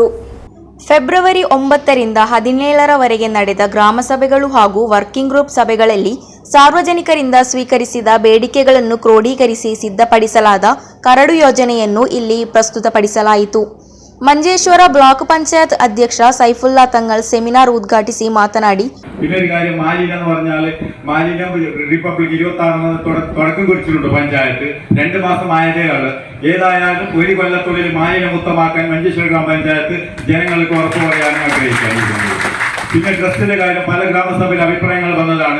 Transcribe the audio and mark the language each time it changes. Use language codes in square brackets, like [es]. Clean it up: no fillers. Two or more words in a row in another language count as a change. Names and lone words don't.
[kn] ಫೆಬ್ರವರಿ 9ರಿಂದ 17ರವರೆಗೆ ನಡೆದ ಗ್ರಾಮ ಸಭೆಗಳು ಹಾಗೂ [en] working group [kn] ಸಭೆಗಳಲ್ಲಿ ಸಾರ್ವಜನಿಕರಿಂದ ಸ್ವೀಕರಿಸಿದ ಬೇಡಿಕೆಗಳನ್ನು ಕ್ರೋಢೀಕರಿಸಿ ಸಿದ್ಧಪಡಿಸಲಾದ ಕರಡು ಯೋಜನೆಯನ್ನು ಇಲ್ಲಿ ಪ್ರಸ್ತುತಪಡಿಸಲಾಯಿತು. ಮಂಜೇಶ್ವರ ಬ್ಲಾಕ್ ಪಂಚಾಯತ್ ಅಧ್ಯಕ್ಷ ಸೈಫುಲ್ಲಾ ತಂಗಲ್ ಸೆಮಿನಾರ್ ಉದ್ಘಾಟಿಸಿ ಮಾತನಾಡಿ, [ml] പിന്നൊരു കാര്യം മാലിന്യം എന്ന് പറഞ്ഞാൽ മാലിന്യം റിപ്പബ്ലിക് 26 തുടക്കം കുറിച്ചിട്ടുണ്ട് പഞ്ചായത്ത്. 2 മാസം ആയതേ ഉള്ളൂ. ഏതായാലും ഒരു കൊല്ലത്തുള്ളിൽ മാലിന്യമുക്തമാക്കാൻ മഞ്ചേശ്വര ഗ്രാമപഞ്ചായത്ത് ജനങ്ങൾക്ക് ഉറപ്പ് പറയാനും ആഗ്രഹിക്കുന്നു. പിന്നെ ട്രസ്റ്റിന്റെ കാര്യം പല ഗ്രാമസഭയിൽ അഭിപ്രായങ്ങൾ വന്നതാണ്.